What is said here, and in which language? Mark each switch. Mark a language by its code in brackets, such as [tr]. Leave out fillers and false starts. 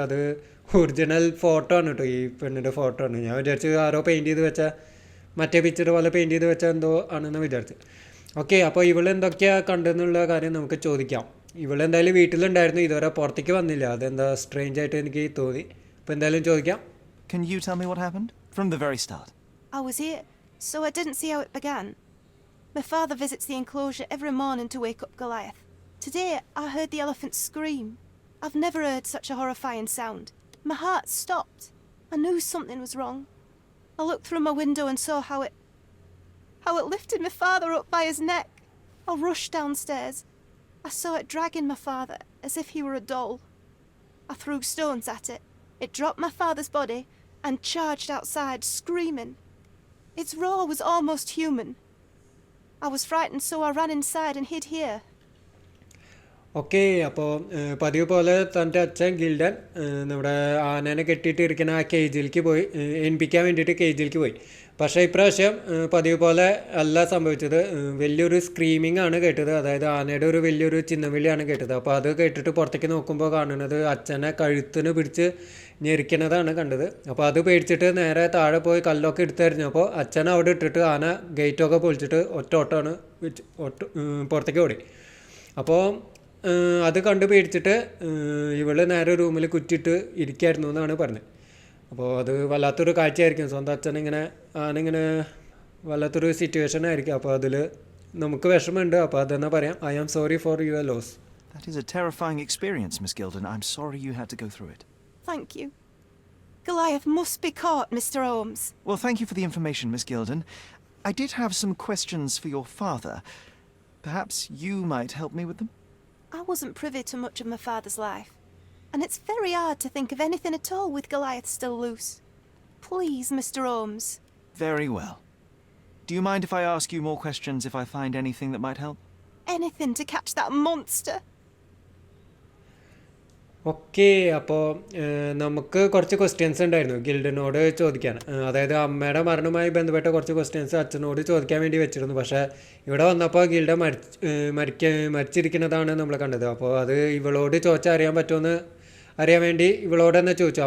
[ml] അത് original photo ആണ് കേട്ടോ, ഈ പെണ്ണിൻ്റെ ഫോട്ടോ ആണ്. ഞാൻ വിചാരിച്ചു ആരോ പെയിൻറ്റ് ചെയ്ത് വെച്ച മറ്റേ പിക്ചർ പോലെ പെയിൻറ്റ് ചെയ്ത് വെച്ചാൽ എന്തോ ആണെന്ന് വിചാരിച്ചു. ഓക്കെ, അപ്പോൾ ഇവളെന്തൊക്കെയാണ് കണ്ടെന്നുള്ള കാര്യം നമുക്ക് ചോദിക്കാം. ഇവളെന്തായാലും വീട്ടിലുണ്ടായിരുന്നു, ഇതുവരെ പുറത്തേക്ക് വന്നില്ല. അതെന്താ സ്ട്രേഞ്ച് ആയിട്ട് എനിക്ക് തോന്നി. അപ്പോൾ എന്തായാലും ചോദിക്കാം. [en] Can you tell me what happened? From the very start. I was here, so I didn't see how it began. My father visits the enclosure every morning to wake up Goliath. Today, I heard the elephant scream. I've never heard such a horrifying sound. My heart stopped. I knew something was wrong. I looked through my window and saw how it lifted my father up by his neck. I rushed downstairs. I saw it dragging my father as if he were a doll. I threw stones at it. It dropped my father's body and charged outside, screaming. Its roar was almost human. I was frightened, so I ran inside and hid here. [ml] Okay, അപ്പോൾ പതിവ് പോലെ തൻ്റെ അച്ഛൻ ഗിൽഡൻ നമ്മുടെ ആനേനെ കെട്ടിയിട്ടിരിക്കുന്ന ആ കേജിലേക്ക് പോയി, എണിപ്പിക്കാൻ വേണ്ടിയിട്ട് കേജിലേക്ക് പോയി. പക്ഷേ ഇപ്രാവശ്യം പതിവ് പോലെ അല്ല സംഭവിച്ചത്. വലിയൊരു സ്ക്രീമിംഗ് ആണ് കേട്ടത്. അതായത് ആനയുടെ ഒരു വലിയൊരു ചിന്നവിളിയാണ് കേട്ടത്. അപ്പോൾ അത് കേട്ടിട്ട് പുറത്തേക്ക് നോക്കുമ്പോൾ കാണുന്നത് അച്ഛനെ കഴുത്തിന് പിടിച്ച് ഞെരിക്കണതാണ് കണ്ടത്. അപ്പോൾ അത് പേടിച്ചിട്ട് നേരെ താഴെ പോയി കല്ലൊക്കെ എടുത്തെറിഞ്ഞപ്പോൾ അച്ഛനെ അവിടെ ഇട്ടിട്ട് ആന ഗേറ്റൊക്കെ പൊളിച്ചിട്ട് ഓട്ടമാണ് പുറത്തേക്ക് ഓടി. അപ്പോൾ അത് കണ്ട് പേടിച്ചിട്ട് ഇവള് നേരെ റൂമിൽ കുറ്റിയിട്ട് ഇരിക്കായിരുന്നു എന്നാണ് പറഞ്ഞത്. അപ്പോൾ അത് വല്ലാത്തൊരു കാഴ്ചയായിരിക്കും. സ്വന്തം അച്ഛനിങ്ങനെ ആനിങ്ങനെ വല്ലാത്തൊരു സിറ്റുവേഷൻ ആയിരിക്കും. അപ്പോൾ അതിൽ നമുക്ക് വിഷമമുണ്ട്. അപ്പോൾ അതെന്നാ പറയാം, [en] I am sorry for your loss. That is a terrifying experience, Miss Gilded. I'm sorry you had to go through it. Thank you. Goliath must be caught, Mr. Holmes. Well, thank you for the information, Miss Gilded. I did have some questions for your father. Perhaps you might help me with them? I wasn't privy to much of my father's life. and it's very hard to think of anything at all with Goliath still loose. Please, Mr. Holmes. Very well. Do you mind if I ask you more questions if I find anything that might help? Anything to catch that monster. [ml] Okay അപ്പോൾ നമുക്ക് കുറച്ച് questions ഉണ്ടായിരുന്നു ഗിൽഡിനോട് ചോദിക്കാൻ. അതായത് അമ്മയുടെ മരണവുമായി ബന്ധപ്പെട്ട കുറച്ച് ക്വസ്റ്റ്യൻസ് അച്ഛനോട് ചോദിക്കാൻ വേണ്ടി വെച്ചിരുന്നു. പക്ഷേ ഇവിടെ വന്നപ്പോൾ ഗിൽഡ മരിച്ചിരിക്കുന്നതാണ് നമ്മൾ കണ്ടത്. അപ്പോൾ അത് ഇവളോട് ചോദിച്ചാൽ അറിയാൻ പറ്റുമെന്ന് അറിയാൻ വേണ്ടി ഇവളോട് തന്നെ ചോദിച്ചു.